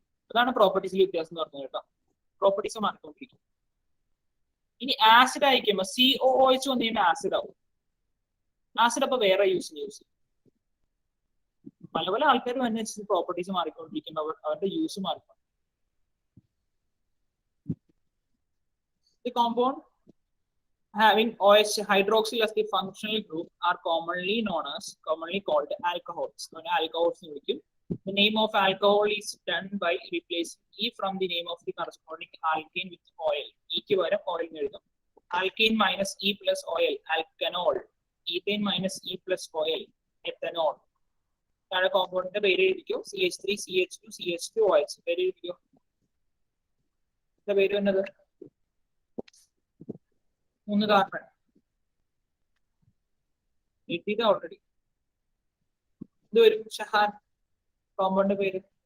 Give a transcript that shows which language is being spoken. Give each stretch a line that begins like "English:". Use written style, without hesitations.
Malayalam: അതാണ് പ്രോപ്പർട്ടീസിൽ വ്യത്യാസം എന്ന് പറഞ്ഞത് കേട്ടോ. പ്രോപ്പർട്ടീസ് മാറിക്കൊണ്ടിരിക്കും. ഇനി ആസിഡ് ആയിരിക്കുമ്പോൾ COOH വന്നു കഴിയുമ്പോൾ ആസിഡ് ആവും. ആസിഡ് അപ്പൊ വേറെ യൂസിന് യൂസ് ചെയ്യും. പല പല ആൾക്കാരും അനുസരിച്ച് പ്രോപ്പർട്ടീസ് മാറിക്കൊണ്ടിരിക്കുമ്പോൾ അവരുടെ യൂസ് മാറിക്കൊണ്ടിരിക്കും.
English: The compound having OH hydroxyl as the functional group are commonly called alcohols.
Malayalam: Alcohols എന്ന് വിളിക്കും.
English: The name of alcohol is done by replacing E from the name of the corresponding alkane with oil.
Malayalam: E ക്ക് പകരം oil എഴുതും.
English: Alkane minus E plus oil, alkanol. Ethane minus E plus oil, ethanol.
Malayalam: താഴെ കോമ്പൗണ്ടിന്റെ പേര് എഴുതിക്കോ. CH3, CH2, CH2OH. പേര് എഴുതിക്കോ. പേര് വന്നത് 3 കാർബൺ എഴുതിയത് ഓൾറെഡി. ഇത് വരും ഷഹാൻ. കോമ്പൗണ്ട് പേര്